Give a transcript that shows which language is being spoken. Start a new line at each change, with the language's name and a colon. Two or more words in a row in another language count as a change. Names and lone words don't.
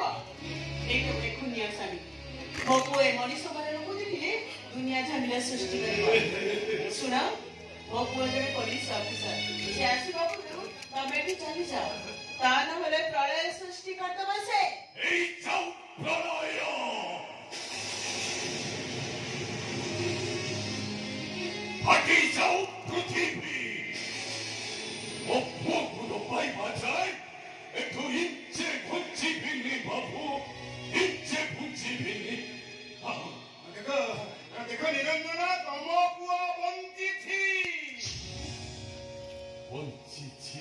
Odia: ଏଇଟା ଗୋଟେ ଖୁନିଆ ସ୍ୱାମୀ। ମୋ ପୁଅ ଏ ମଣିଷ ମାନଙ୍କୁ ଦେଖିଲେ ଦୁନିଆ ଝାମିଲା ସୃଷ୍ଟି କରିବ। ଶୁଣ, ମୋ ପୁଅ ଜଣେ ପୋଲିସ ଅଫିସର। ସେ ଆସିବା ପୂର୍ବରୁ ତମେ ଏଠି ଚାଲିଯାଅ, ତା ନହେଲେ ପ୍ରଳୟ ସୃଷ୍ଟି କରିଦେବ ସେ। ଏଇ ଯାଉ ପ୍ରଳୟ। ଫାଟି ଯାଅ ପୃଥିବୀ। ମୋ ପୁଅକୁ ନ ପାଇବା ଯାଏ ଏଠୁ ଇଞ୍ଚେ ଘୁଞ୍ଚିବିନି ବାବୁ, ଇଞ୍ଚେ ଘୁଞ୍ଚିବିନି। ଦେଖ ଦେଖ ନିରଞ୍ଜନ, ତମ ପୁଅ ବଞ୍ଚିଛି। ବଞ୍ଚିଛି?